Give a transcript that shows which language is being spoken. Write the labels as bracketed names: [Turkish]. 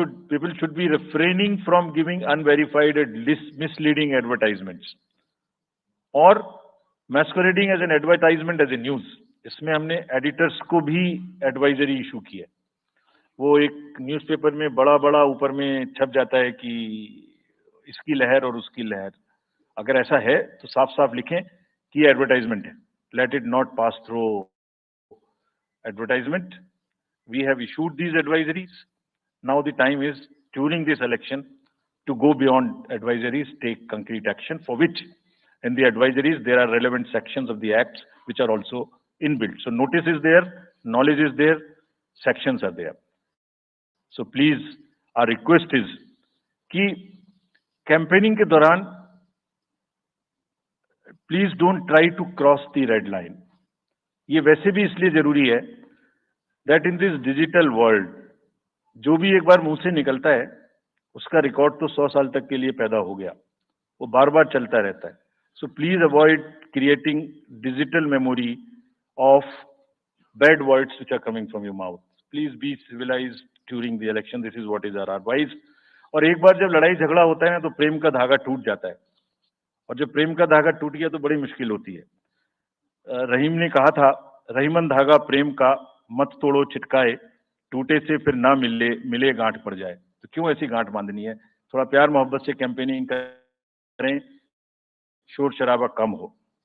[English] People should be refraining from giving unverified and misleading advertisements or masquerading as an advertisement as a news. [Hindi] इसमें हमने editors को भी advisory issue की है. वो एक न्यूज़पेपर में बड़ा बड़ा ऊपर में छप जाता है कि इसकी लहर और उसकी लहर. अगर ऐसा है तो साफ साफ लिखें कि एडवर्टाइजमेंट है. [English] Let it not pass through advertisement. We have issued these advisories. Now the time is during this election to go beyond advisories, take concrete action, for which in the advisories there are relevant sections of the acts which are also inbuilt. So notice is there, knowledge is there, sections are there. So please, our request is [Hindi] कि campaigning के दौरान [English] please don't try to cross the red line. [Hindi] ये वैसे भी इसलिए जरूरी है [English] that in this digital world [Hindi] जो भी एक बार मुंह से निकलता है उसका रिकॉर्ड तो 100 साल तक के लिए पैदा हो गया, वो बार बार चलता रहता है. [English] So please avoid creating digital memory of bad words which are coming from your mouth. Please be civilized during the election. This is what is our advice. [Hindi] और एक बार जब लड़ाई झगड़ा होता है ना तो प्रेम का धागा टूट जाता है, और जब प्रेम का धागा टूट गया तो बड़ी मुश्किल होती है. रहीम ने कहा था, रहीमन धागा प्रेम का मत तोड़ो चिटकाए, टूटे से फिर ना मिले गांठ पड़ जाए. तो क्यों ऐसी गांठ बांधनी है? थोड़ा प्यार मोहब्बत से कैंपेनिंग करें, शोर शराबा कम हो.